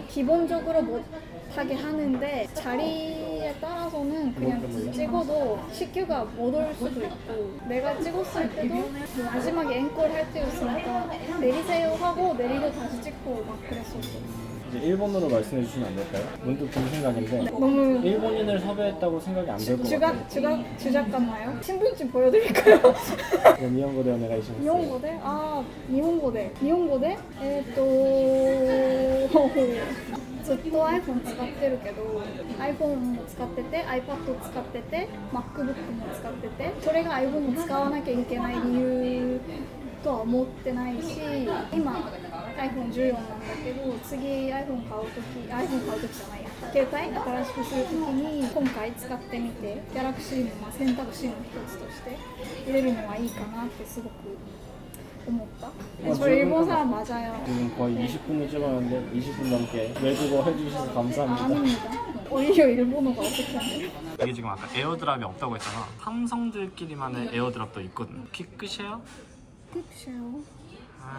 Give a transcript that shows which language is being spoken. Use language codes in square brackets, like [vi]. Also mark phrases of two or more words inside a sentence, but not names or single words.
[ko] 기본적으로 못하게 하는데 자리에 따라서는 그냥 찍어도 CQ가 못 올 수도 있고 내가 찍었을 때도 마지막에 앵콜 할 때였으니까 내리세요 하고 내리고 다시 찍고 막 그랬었어. 이제 일본어로 말씀해 주시면 안 될까요? 문득 든 생각인데 너무 일본인을 섭외했다고 생각이 안 될 것 같아요. 주작 같나요? 신분증 보여드릴까요? [ja] 日本語で お願いします. 日本語で日本語でずっと iPhone 使ってるけど iPhone も使ってて iPad 使ってて MacBook も使っててそれが iPhone を使わなきゃいけない理由とは思ってないし今 iPhone14 なんだけど次 iPhone 買うときじゃないや携帯新しくするときに今回使ってみて Galaxy も選択肢の一つとして入れるのはいいかなってすごく思った [ko] 저 일본 사람 맞아요. 지금 거의 20분을 찍었는데 20분 넘게 외국어 해주셔서 감사합니다. 아닙니다. 오히려 일본어가 어떻게 하나요? 이게 지금 아까 에어드랍이 없다고 했잖아. 삼성들끼리만의 에어드랍도 있거든. 퀵쉐어? 픽쉐요. 아,